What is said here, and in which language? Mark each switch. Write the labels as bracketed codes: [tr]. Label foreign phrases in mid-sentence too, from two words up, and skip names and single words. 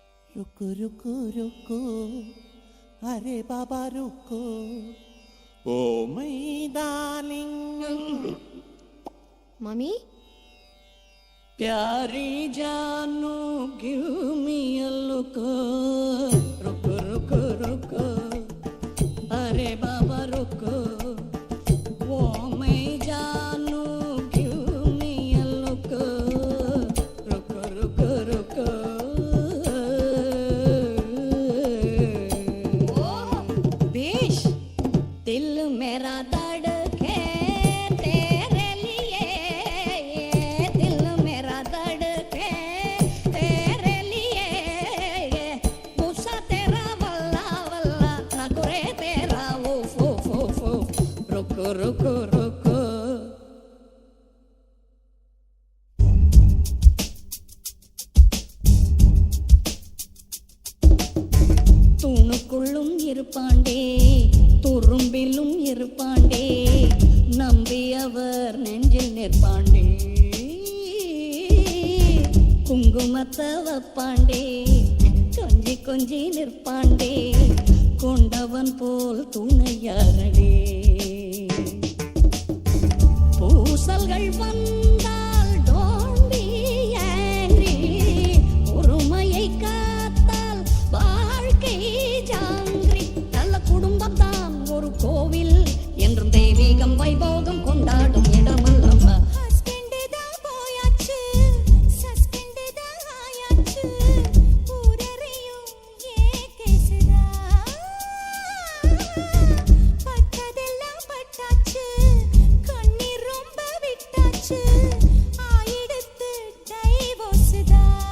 [hi] रुको रुको रुको अरे बाबा रुको ओ [en] my darling [hi] Mommy? प्यारी जानू [en] give me a look [hi] रुको रुको रुको अरे बाबा रुको ओ मैं जानू [en] give me a look [hi] रुको रुको रुको बेश दिल मेरा धड़के तेरे लिए दिल मेरा धड़के तेरे लिए गुस्सा तेरा वल्ला वल्ला नखरे तेरा उफ उफ उफ उफ रुको रुको रुको [ta] தூணுக்குள்ளும் இருப்பாண்டே துரும்பிலும் இருப்பாண்டே நம்பியவர் நெஞ்சில் நிற்பாண்டே குங்குமத்தை வைப்பாண்டே கொஞ்சி கொஞ்சி நிற்பாண்டே கொண்டவன் போல் துணையாரடே பூசல்கள் வந்தால் [en] don't be angry [ta] பொறுமையை காத்தால் வாழ்க்கை ஜாங்கிரி நல்ல குடும்பம் தான் ஒரு கோவில் என்றும் தெய்வீகம் வைபோகம் கொண்டாடும் இடமல்லவா Husband தான் போயாச்சு Suspend தான் ஆயாச்சு ஊரறியும் கேசுதா பட்டதெல்லாம் பட்டாச்சு கண்ணீர் ரொம்ப விட்டாச்சு ஆயிடுத்து டைவோர்ஸ்தா